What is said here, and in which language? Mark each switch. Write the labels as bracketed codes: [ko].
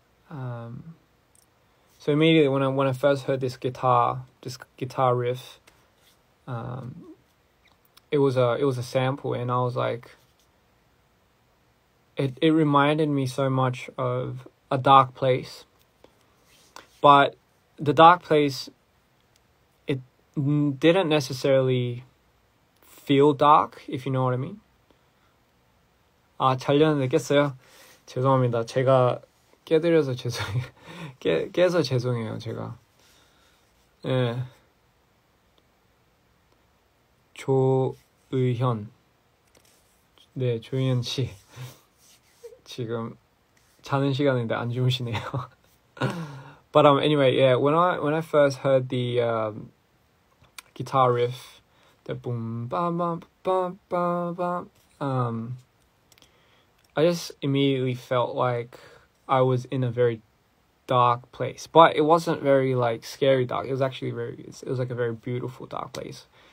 [en] So immediately when I first heard this guitar riff, it was a sample, and I was like, it reminded me so much of A Dark Place, but The Dark Place, it didn't necessarily feel dark, if you know what I mean. [ko] 아, 자려는데 깼어요? 죄송합니다. 제가 깨드려서 죄송해요. 깨서 죄송해요, 제가. 예. 조의현. 네, 조의현 씨. 지금 자는 시간인데 안 주무시네요. [en] But anyway, yeah, when I first heard the guitar riff, the boom bam bam bam bam bam, I just immediately felt like I was in a very dark place, but it wasn't very like scary dark. It was actually it was like a very beautiful dark place.